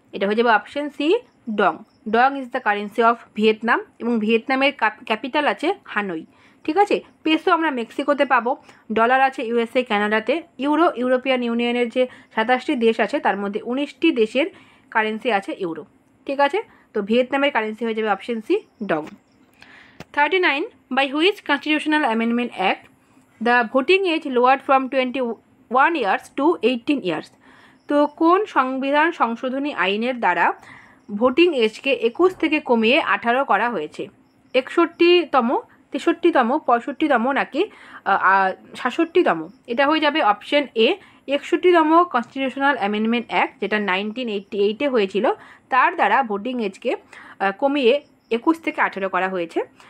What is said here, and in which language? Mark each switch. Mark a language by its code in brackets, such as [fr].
[bn] এটা হয়ে যাবে option C, Dong. [en] dong is the currency of Vietnam, [bn] এবং ভিয়েতনামের ক্যাপিটাল আছে হানই, ঠিক আছে। পেসো আমরা মেক্সিকোতে পাবো, ডলার আছে ইউএসএ, কানাডাতে, ইউরো ইউরোপিয়ান ইউনিয়নের যে 27টি দেশ আছে তার মধ্যে 19টি দেশের কারেন্সি আছে ইউরো, ঠিক আছে। তো ভিয়েতনামের কারেন্সি হয়ে যাবে option C, Dong. [en] 39, by which constitutional amendment act the voting age lowered from 21 years to 18 years? [bn] তো কোন সংবিধান সংশোধনী আইনের দ্বারা ভোটিং এজকে 21 থেকে কমিয়ে 18 করা হয়েছে? 61তম, 63তম, 65তম নাকি 66তম? এটা হয়ে যাবে option A, 61তম constitutional amendment act, যেটা 1988-এ হয়েছিল, তার দ্বারা ভোটিং এজকে কমিয়ে 21 থেকে 18 করা হয়েছে।